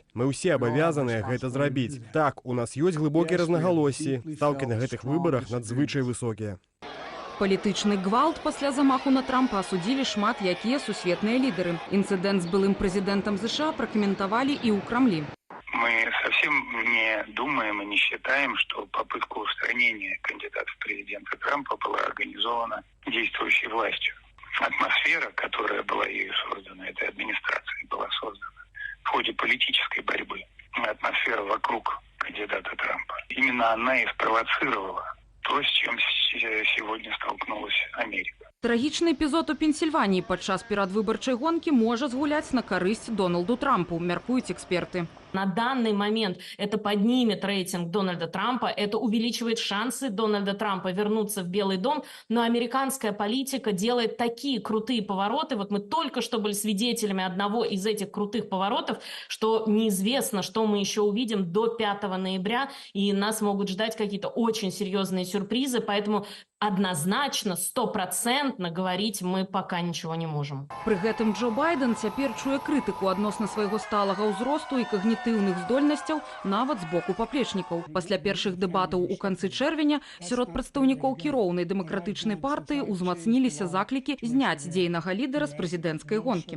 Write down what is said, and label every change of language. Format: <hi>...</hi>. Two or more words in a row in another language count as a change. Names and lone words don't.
<be>Мы ўсе абавязаныя гэта зрабіць. Так, у нас ёсць глыбокія рознагалоссі. Стаўкі на гэтых выбарах надзвычай высокія. Палітычны гвалт пасля замаху на Трампа асудзілі шмат якія сусветныя лідары. Інцыдэнт з былым прэзідэнтам ЗША пракаментавалі і ў Крамлі.</be> <ru>Мы совсем не думаем и не считаем, что попытка устранения кандидата в президенты Трампа была организована действующей властью. Атмосфера, которая была ею создана, этой администрацией была создана в ходе политической борьбы. Атмосфера вокруг кандидата Трампа. Именно она и спровоцировала то, с чем сегодня столкнулась Америка.</ru> <be>Трагічны эпізод у Пенсільваніі падчас перадвыбарчай гонкі можа згуляць на карысць Дональду Трампу, мяркуюць эксперты.</be> <ru>На данный момент это поднимет рейтинг Дональда Трампа, это увеличивает шансы Дональда Трампа вернуться в Белый дом, но американская политика делает такие крутые повороты, вот мы только что были свидетелями одного из этих крутых поворотов, что неизвестно, что мы еще увидим до 5 ноября, и нас могут ждать какие-то очень серьезные сюрпризы, поэтому однозначно, 100% говорить мы пока ничего не можем.</ru> <be>Пры гэтым Джо Байден цяпер чуе крытыку адносна свайго сталага ўзросту і когнітыўнай кумулятыўных здольнасцяў нават з боку паплечнікаў. Пасля першых дэбатаў у канцы чэрвеня сярод прадстаўнікоў кіроўнай дэмакратычнай партыі узмацніліся заклікі зняць дзейнага лідара з прэзідэнцкай гонкі.</be>